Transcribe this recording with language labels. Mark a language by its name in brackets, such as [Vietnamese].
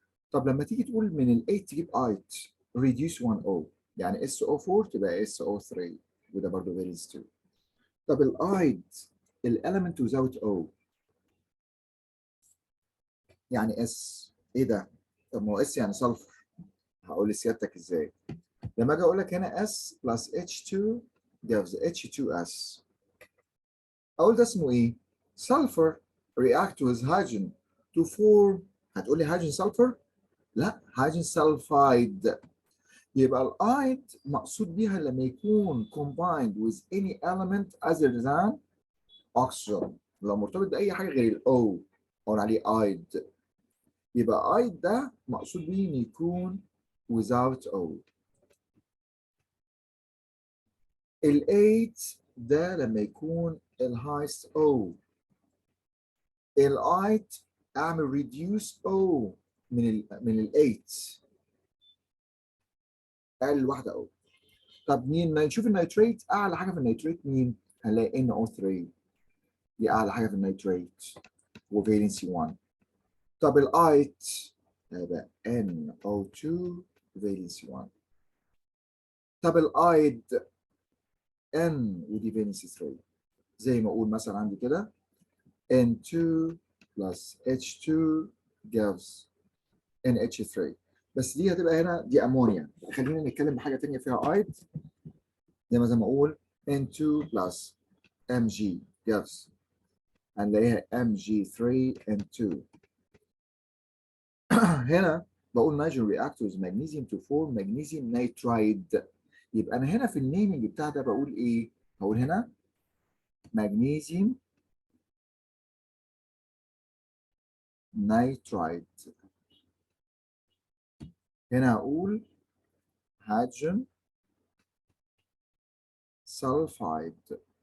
[Arabic] طب لما تيجي تقول من ال 8 تجيب ايت reduce 1 O، يعني SO4 تبقى SO3 وده برضه فالنس 2. طب الايد الاليمنت without O يعني اس. ايه ده؟ طب ما هو اس يعني سلفر. هقول لسيادتك ازاي. لما اجي اقول لك هنا [English] S plus H2 gives H2S، [Arabic] اقول ده اسمه ايه؟ [English] Sulfur react with hydrogen to form. [Arabic] هتقول لي [English] hydrogen sulfur؟ لا، hydrogen sulfide. [Arabic] يبقى الايد مقصود بيها لما يكون [English] combined with any element other than oxygen. [Arabic] لو مرتبط باي حاجه غير الاو اقول عليه ايد. يبقى ايد ده مقصود بيه ان يكون without O. ال8 ده لما يكون الهايست O. الايت اعمل ريديوس O من ال8 اقل واحده O. طب مين نشوف النيتريت؟ اعلى حاجه في النيتريت مين؟ هنلاقي NO3 دي اعلى حاجه في النيتريت وفالنسي 1. طب الايت هيبقى NO2 فالنسي 1. طب الايد N ودي فالنسي 3. زي ما اقول مثلا عندي كده [English] N2 plus H2 gives NH3. [Arabic] بس دي هتبقى هنا دي امونيا. خلينا نتكلم بحاجه ثانيه فيها ايد. زي ما اقول N2 plus Mg gives، هنلاقيها Mg3N2. [English] هنا بقول nitrogen reactors magnesium to form magnesium nitride. [Arabic] يبقى انا هنا في النيمنج بتاع ده بقول ايه؟ هقول هنا [English] magnesium nitride. [Arabic] هنا هقول hydrogen sulfide.